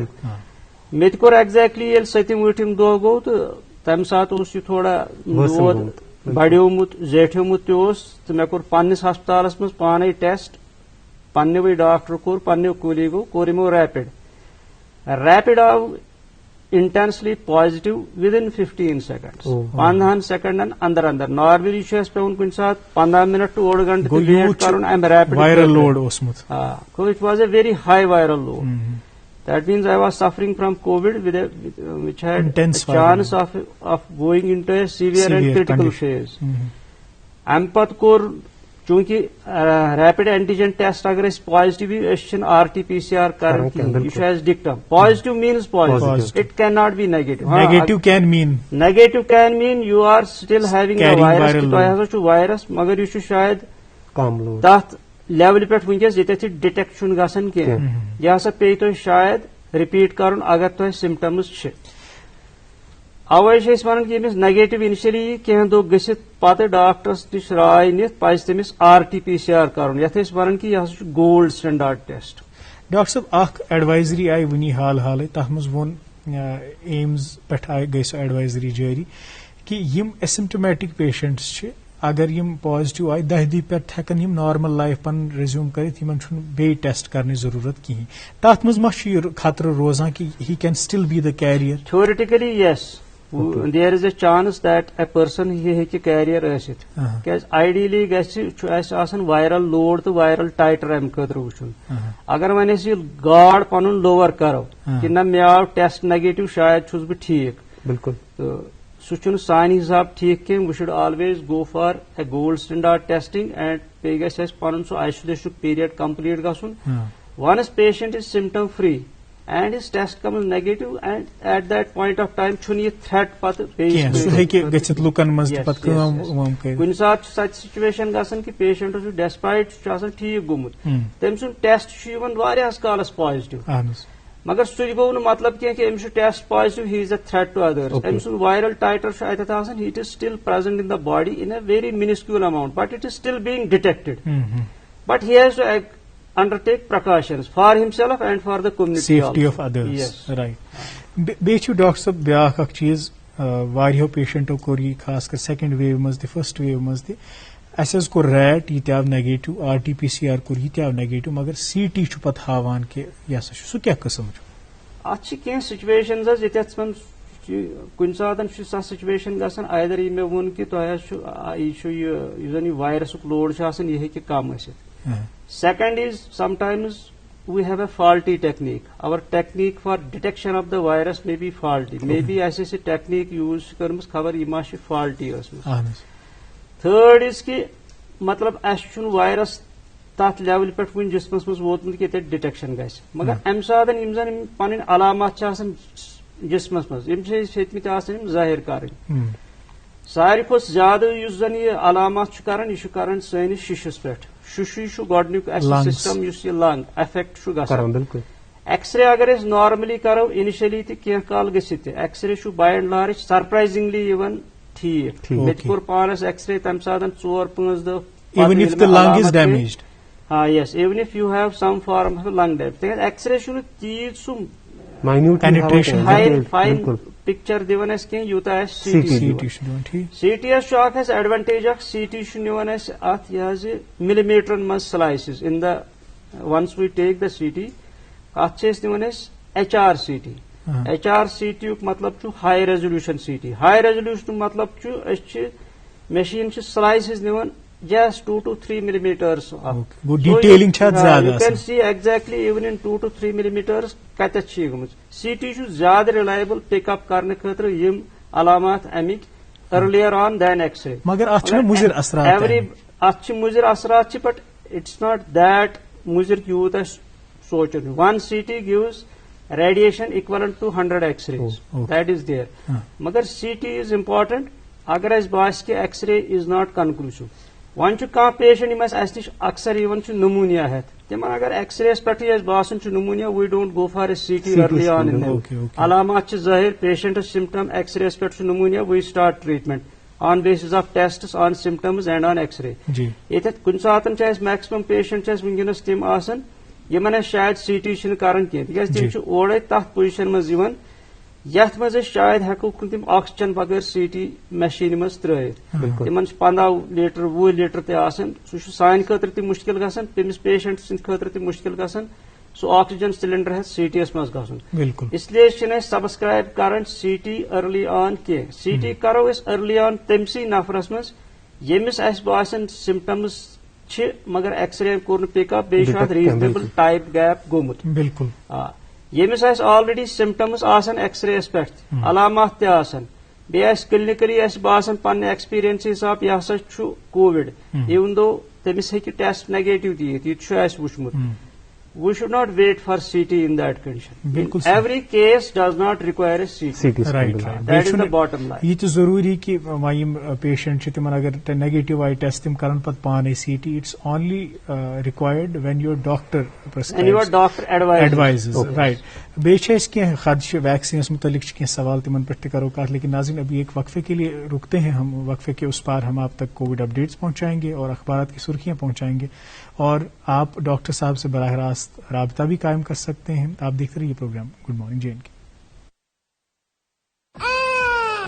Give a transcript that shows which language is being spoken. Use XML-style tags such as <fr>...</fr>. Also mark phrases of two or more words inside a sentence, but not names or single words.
<ks>مےٚ تہِ کوٚر ایگزیکٹلی ییٚلہِ 7ٲٹھِم دۄہ گوٚو تہٕ تمہِ ساتہٕ اوس یہِ تھوڑا دود بڑیومُت زیٹھیومُت تہِ اوس تہٕ مےٚ کوٚر پننِس ہسپتالس منٛز پانے ٹیسٹ پننیوٕے ڈاکٹر کوٚر پننیو کولیٖگو کوٚر یِمو ریپِڈ آو</ks> <en>intensely positive within 15 seconds</en> <ks>15 سیکنڈن اندر نارملی چھُ اَسہِ پیوان کُنہِ ساتہٕ 15 منٹ ٹُو 1 گنٹہٕ تہِ ویٹ کرُن امہِ ریپِڈ</ks> <en>viral load</en> <ks>اوسمُت</ks> <en>It was a very high viral load that means I was suffering from COVID which had a chance of going into a severe and critical phase.</en> <ks>امہِ پتہٕ کوٚر چوٗنٛکہِ</ks> <en>rapid antigen test</en> <ks>اگر أسۍ پازٹو یی أسۍ چھِنہٕ RT-PCR کران کینٛہہ یہِ چھُ اَسہِ ڈِکٹم</ks> <en>positive means positive it cannot be نیگیٹو can mean you are still having a virus</en> <ks>تۄہہِ ہسا چھُ وایرس مگر یہِ چھُ شاید تتھ لیولہِ پٮ۪ٹھ ؤنکیٚس ییٚتٮ۪تھ یہِ ڈِٹیکٹ چھُنہٕ گژھان کینٛہہ یہِ ہسا پیٚیہِ تۄہہِ شاید رِپیٖٹ کرُن اگر تۄہہِ سِمٹمز چھِ اوے چھِ أسۍ ونان کہِ ییٚمِس</ks> <en>negative initially</en> <ks>یی کینٛہہ دۄہ گٔژھِتھ پتہٕ ڈاکٹرس نِش راے نِتھ پزِ تٔمِس RT-PCR کرُن یتھ أسۍ ونان کہِ یہِ ہسا چھُ</ks> <en>gold standard test.</en> <ks>ڈاکٹر صٲب اکھ ایڈوائزری آیہِ وُنی حالٕے تتھ منٛز ووٚن ایمز پٮ۪ٹھ گٔے سۄ ایڈوائزری جٲری کہِ یِم</ks> <en>asymptomatic patients</en> <ks>چھِ اگر یِم پازٹو آیہِ 10 دۄہہِ پٮ۪ٹھ ہٮ۪کن یِم</ks> <en>normal life</en> <ks>پنُن ریزیوٗم کٔرِتھ یِمن چھُنہٕ بیٚیہِ ٹیسٹ کرنٕچ ضروٗرت کِہینۍ تتھ منٛز ما چھُ یہِ خطرٕ روزان کہِ</ks> <en>he can still be the carrier. Theoretically yes there is a chance that a person</en> <ks>یہِ ہیٚکہِ کیریئر ٲسِتھ کیازِ آیڈیلی چھُ اَسہِ آسان</ks> <en>viral load</en> <ks>تہٕ</ks> <en>viral titer</en> <ks>امہِ خٲطرٕ وٕچھُن اگر وۄنۍ أسۍ یہِ گاڈ پنُن لوور کرو کہِ نہ مےٚ آو ٹیسٹ نیگیٹو شاید چھُس بہٕ ٹھیٖک بالکل تو سہ چھُنہٕ سانہِ حساب ٹھیک کینٛہہ.</ks> <en>We should always go for a gold standard testing and</en> <ks>بیٚیہِ گژھِ اَسہِ پنُن سُہ آیسولیشنُک پیریڈ کمپلیٹ گژھُن.</ks> <en>Once patient is symptom free and his test comes negative and at that point of time</en> <ks>چھُنہٕ یہِ تھریٹ پتہٕ کُنہِ ساتہٕ چھِ سۄ سچویشن گژھان کہِ پیشنٹس چھُ ڈیسپایٹ سُہ چھُ آسان ٹھیک گوٚمُت تٔمۍ سُنٛد ٹیسٹ چھُ یِوان واریاہس کالس پازٹو مگر سُہ گوٚو نہٕ مطلب کینٛہہ کہِ أمِس چھُ ٹیسٹ پازٹو</ks> <en>he is a threat to others.</en> <ks>أمۍ سُنٛد وائرل ٹائٹر چھُ اتٮ۪تھ آسان</ks> <en>it is still present in the body in a very minuscule amount but it is still being detected. But he has to undertake precautions for himself and for the community. Safety also. of others. Yes. Right.</en> <ks>بیٚیہِ چھُ ڈاکٹر صٲب بیاکھ اکھ چیٖز واریاہو پیشنٹو کوٚر یہِ خاص کر</ks> <en>second wave</en> <ks>منٛز تہِ</ks> <en>first wave</en> <ks>منٛز تہِ اَسہِ حظ کوٚر ریٹ یہِ تہِ آو نیگیٹو RT-PCR کوٚر یہِ تہِ آو نیگیٹو مگر CT چھُ پتہٕ ہاوان کہِ یہِ ہسا چھُ سُہ کیاہ قٕسم چھُ. اتھ چھِ کینٛہہ سچویشنز حظ ییٚتٮ۪تھ کُنہِ ساتہٕ چھُ سۄ سچویشن گژھان آیدر یہِ مےٚ ووٚن کہِ تۄہہِ حظ چھُ یُس زن یہِ وایرسُک لوڈ چھُ آسان یہِ ہیٚکہِ کم ٲسِتھ.</ks> <en>Second is sometimes we have a faulty technique. our technique for detection of the virus may be faulty may be</en> <ks>اَسہِ ٲسۍ یہِ ٹیکنیک یوٗز کٔرمٕژ خبر یہِ ما چھِ فالٹی ٲسمٕژ.</ks> <en>third is</en> <ks>کہِ مطلب اَسہِ چھُنہٕ وائرس تتھ لیولہِ پٮ۪ٹھ وُنہِ جسمس منٛز ووتمُت کہِ ییٚتٮ۪تھ ڈِٹیکشن گژھِ مگر امہِ ساتہٕ یِم زن پنٕنۍ علامات چھِ آسان جسمس منٛز یِم چھِ أسۍ ہیٚتمٕتۍ آسان یِم ظٲہِر کرٕنۍ. ساروی کھۄتہٕ زیادٕ یُس زن یہِ علامات چھُ کران یہِ چھُ کران سٲنِس شِشس پٮ۪ٹھ. شُشُے چھُ گۄڈنیُک اَسہِ سسٹم یُس یہِ</ks> <en>lung affect</en> <ks>چھُ گژھان. ایکس رے اگر أسۍ نارملی کرو انیشلی تہِ کینٛہہ کال گٔژھِتھ تہِ ایکس رے چھُ</ks> <en>by and large surprisingly</en> <ks>یِوان ٹھیک. مےٚ تہِ کوٚر پانس ایکس رے تمہِ ساتہٕ 4-5 دۄہ.</ks> <en>Even if the lung is damaged. Yes, even if you have some form of lung damage.</en> <ks>تِکیٛازِ ایکس رے چھُنہٕ تیٖژ سُہ</ks> <en>fine picture</en> <ks>دِوان اَسہِ کینٛہہ یوٗتاہ اَسہِ CT حظ چھُ اکھ اَسہِ ایڈوانٹیج اکھ. CT چھُ نِوان اَسہِ اتھ یہِ حظ یہِ مِلیمیٖٹرن منٛز سلایسز</ks> <en>in the once we take the CT</en> <ks>اتھ چھِ أسۍ نِوان أسۍ HRCT. HRCT یُک مطلب چھُ</ks> <en>high resolution CT.</en> <ks>ہاے ریزولیوشنُک مطلب چھُ أسۍ چھِ مشیٖن چھِ سلایسز نِوان</ks> <en>just 2 to 3 millimeters.</en> <ks>Detailing چھِ اتھ زیادٕ.</ks> <en>You can see exactly even in 2 to 3 millimeters</en> <ks>کتٮ۪تھ چھِ یہِ گٔمٕژ. CT چھُ زیادٕ</ks> <en>reliable pick up</en> <ks>کرنہٕ خٲطرٕ یِم علامات امیِکۍ</ks> <en>earlier on than X-ray.</en> <ks>مگر اتھ چھِ مُضِر اثرات. اتھ چھِ مُضِر اثرات چھِ</ks> <en>but it's not that</en> <ks>مُضِر یوٗت اَسہِ سونٛچُن.</ks> <en>ون CT gives radiation equivalent to 100 X-rays. That is there. مگر CT is important</en> <ks>اگر اَسہِ باسہِ کہِ</ks> <en>X-ray is not conclusive.</en> <ks>وۄنۍ چھُ کانٛہہ پیشنٹ یِم اَسہِ نِش اکثر یِوان چھِ نموٗنیا ہٮ۪تھ تِمن اگر ایکس رے یس پٮ۪ٹھٕے اَسہِ باسان چھُ نموٗنیا</ks> <en>we don't go for a CT early on.</en> <ks>علامات چھِ ظٲہِر پیشنٹس سمٹم ایکس رے یس پٮ۪ٹھ چھُ نموٗنیا</ks> <en>we start treatment on bases of tests on symptoms and on X-ray.</en> <ks>ییٚتٮ۪تھ کُنہِ ساتہٕ چھِ اَسہِ میکسِمم پیشنٹ چھِ اَسہِ ؤنکیٚنس تِم آسان یِمن اَسہِ شاید CT چھِنہٕ کران کینٛہہ تِکیٛازِ تِم چھِ اورے تتھ پُزِشن منٛز یِوان یتھ منٛز أسۍ شاید ہٮ۪کوکھ نہٕ تِم آکسیجن بغٲر CT مشیٖنہِ منٛز ترٲوِتھ. تِمن چھِ 15 لیٖٹر 20 لیٖٹر تہِ آسان سُہ چھُ سانہِ خٲطرٕ تہِ مُشکِل گژھان تٔمِس پیشنٹ سٕنٛدِ خٲطرٕ تہِ مُشکِل گژھان سُہ آکسیجن سلینڈر ہٮ۪تھ CT یس منٛز گژھُن. اسلیے چھِنہٕ أسۍ سبسکرایب کران CT</ks> <en>early on</en> <ks>کینٛہہ. CT کرو أسۍ</ks> <en>early on</en> <ks>تٔمسٕے نفرس منٛز ییٚمِس اَسہِ باسان سمٹمز چھِ مگر ایکس رے کوٚر نہٕ پِک اپ بیٚیہِ چھُ اتھ</ks> <en>reasonable time gap</en> <ks>گوٚمُت. ییٚمِس اَسہِ آلریڈی سمٹمز آسان ایکس رے یس پٮ۪ٹھ علامات تہِ آسان بیٚیہِ آسہِ کلنکلی اَسہِ باسان پننہِ ایکسپیرینس حساب یہِ ہسا چھُ کووِڈ</ks> <en>even though</en> <ks>تٔمِس ہیٚکہِ ٹیسٹ نیگیٹو تہِ یِتھ یہِ تہِ چھُ اَسہِ وُچھمُت.</ks> <en>We should not wait for CT in that condition. Every case does not require a CT. Right. That is the bottom line.</en> <ks>یہ تہِ ضروٗری کہِ وۄنۍ یِم پیشنٹ چھِ تِمن اگر نیگیٹو آیہِ ٹیسٹ تِم کرن پتہٕ پانے CT.</ks> <en>It's only required when your doctor prescribes. And your doctor advises. Right.</en> <ks>بیٚیہِ چھِ اَسہِ کینٛہہ خدشہٕ ویکسینس متعلق چھِ کینٛہہ سوال تِمن پٮ۪ٹھ تہِ کرو کتھ</ks> <ur>لیکن ناظرین ابھی ایک وقفے کے لیے رکتے ہیں ہم. وقفے کے اس پار ہم آپ تک کووڈ اپڈیٹس پہنچائیں گے اور اخبارات کی سرخیاں پہنچائیں گے اور آپ ڈاکٹر صاحب سے براہ راست رابطہ بھی قائم کر سکتے ہیں. آپ دیکھتے رہیے پروگرام گڈ مارننگ JNK.</ur>